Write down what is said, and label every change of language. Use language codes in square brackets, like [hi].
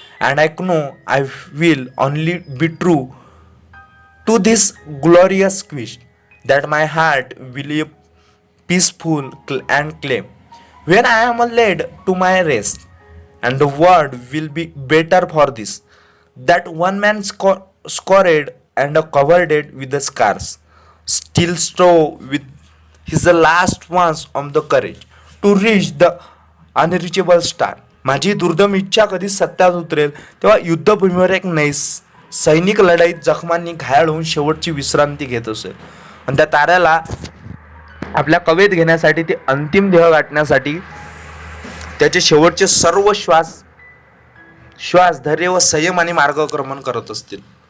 [en] And I know I will only be true to this glorious quest that my heart will be peaceful and calm when I am led to my rest, and the world will be better for this. That one man scored and covered it with the scars, still strove with his last ounce of the courage to reach the unreachable star. [mr] माझी दुर्दम इच्छा कधी सत्यात उतरेल तेव्हा युद्धभूमीवर एक सैनिक लढाईत जखमांनी घायल होऊन शेवटची विश्रांती घेत असेल आणि त्या ताऱ्याला आपल्या कवेत घेण्यासाठी, ते अंतिम ध्येय गाठण्यासाठी त्याचे शेवटचे सर्व श्वास धैर्य व संयम आणि मार्गक्रमण करत असतील.